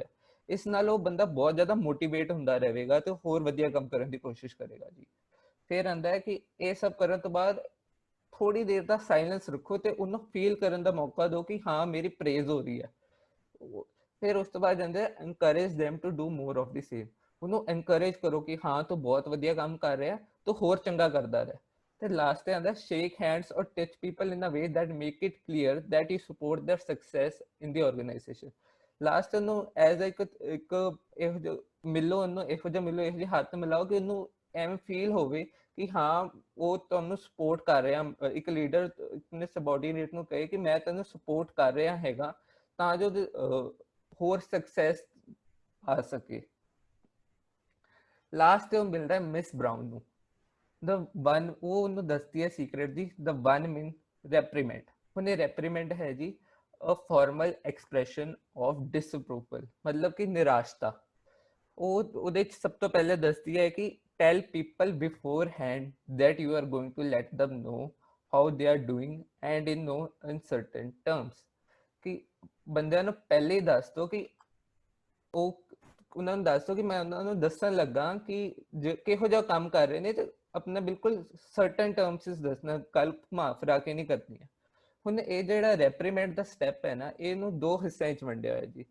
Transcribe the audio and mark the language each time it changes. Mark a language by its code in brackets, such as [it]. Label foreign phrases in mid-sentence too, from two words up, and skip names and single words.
[pa] ਇਸ ਨਾਲ ਉਹ ਬੰਦਾ ਬਹੁਤ ਜ਼ਿਆਦਾ ਮੋਟੀਵੇਟ ਹੁੰਦਾ ਰਹੇਗਾ ਤੇ ਹੋਰ ਵਧੀਆ ਕੰਮ ਕਰਨ ਦੀ ਕੋਸ਼ਿਸ਼ ਕਰੇਗਾ ਜੀ। ਫਿਰ ਆਂਦਾ ਹੈ ਕਿ ਇਹ ਸਭ ਕਰਨ ਤੋਂ ਬਾਅਦ ਥੋੜੀ ਦੇਰ ਦਾ ਸਾਇਲੈਂਸ ਰੱਖੋ ਤੇ ਉਹਨੂੰ ਫੀਲ ਕਰਨ ਦਾ ਮੌਕਾ ਦਿਓ ਕਿ ਹਾਂ ਮੇਰੀ ਪ੍ਰੇਜ਼ ਹੋ ਰਹੀ ਹੈ। ਫਿਰ ਉਸ ਤੋਂ ਬਾਅਦ ਜਾਂਦੇ [en] encourage them to do more of the same, [pa] ਉਹਨੂੰ encourage ਕਰੋ ਕਿ ਹਾਂ ਤੂੰ ਬਹੁਤ ਵਧੀਆ ਕੰਮ ਕਰ ਰਿਹਾ, ਤੂੰ ਹੋਰ ਚੰਗਾ ਕਰਦਾ ਰਹਿ। ਤੇ ਲਾਸਟ ਤੇ ਆਂਦਾ [en] shake hands or touch people in a way that make it clear that you support their success in the organization। [pa] ਲਾਸਟ ਨੂੰ ਐਜ਼ ਇੱਕ ਇਹੋ ਜਿਹਾ ਮਿਲੋ, ਉਹਨੂੰ ਇਹੋ ਜਿਹਾ ਮਿਲੋ, ਇਹੋ ਜਿਹੇ ਹੱਥ ਮਿਲਾਓ ਕਿ ਉਹਨੂੰ ਐਵੇਂ ਫੀਲ ਹੋਵੇ ਕਿ ਹਾਂ ਉਹ ਤੁਹਾਨੂੰ ਸਪੋਰਟ ਕਰ ਰਿਹਾ। ਇੱਕ ਲੀਡਰ ਆਪਣੇ ਸਬਆਰਡੀਨੇਟ ਨੂੰ ਕਹੇ ਕਿ ਮੈਂ ਤੈਨੂੰ ਸਪੋਰਟ ਕਰ ਰਿਹਾ ਹੈਗਾ ਤਾਂ ਜੋ ਹੋਰ ਸਕਸੈਸ ਆ ਸਕੇ। ਲਾਸਟ ਤੇ ਉਹ ਮਿਲਦਾ ਹੈ ਮਿਸ ਬਰਾਊਨ ਨੂੰ। ਉਹ ਉਹਨੂੰ ਦੱਸਦੀ ਹੈ ਸੀਕ੍ਰੇਟ ਦੀ [en] the 1 minute reprimand। [pa] ਹੁਣ ਇਹ reprimand ਹੈ ਜੀ [en] a formal expression of disapproval, [pa] ਮਤਲਬ ਕਿ ਨਿਰਾਸ਼ਤਾ। ਉਹ ਉਹਦੇ ਚ ਸਭ ਤੋਂ ਪਹਿਲੇ ਦੱਸਦੀ ਹੈ ਕਿ [en] tell people beforehand that you are going to let them know how they are doing and in no uncertain terms, [pa] ਕਿ ਬੰਦਿਆਂ ਨੂੰ ਪਹਿਲੇ ਹੀ ਦੱਸ ਦਿਓ ਕਿ ਉਹ ਉਹਨਾਂ ਨੂੰ ਦੱਸ ਦਿਓ ਕਿ ਮੈਂ ਉਹਨਾਂ ਨੂੰ ਦੱਸਣ ਲੱਗਾ ਕਿ ਕਿਹੋ ਜਿਹਾ ਕੰਮ ਕਰ ਰਹੇ ਨੇ ਤੇ ਆਪਣਾ ਬਿਲਕੁਲ [en] certain terms [pa] ਵਿੱਚ ਦੱਸਣਾ, ਕੱਲ ਘੁਮਾ ਫਿਰਾ ਕੇ ਨਹੀਂ ਕਰਨੀ ਹੈ। ਹੁਣ ਇਹ ਜਿਹੜਾ ਰੈਪਰੀਮੈਂਡ ਦਾ ਸਟੈਪ ਹੈ ਨਾ, ਇਹਨੂੰ ਦੋ ਹਿੱਸਿਆਂ ਵਿੱਚ ਵੰਡਿਆ ਹੋਇਆ ਜੀ।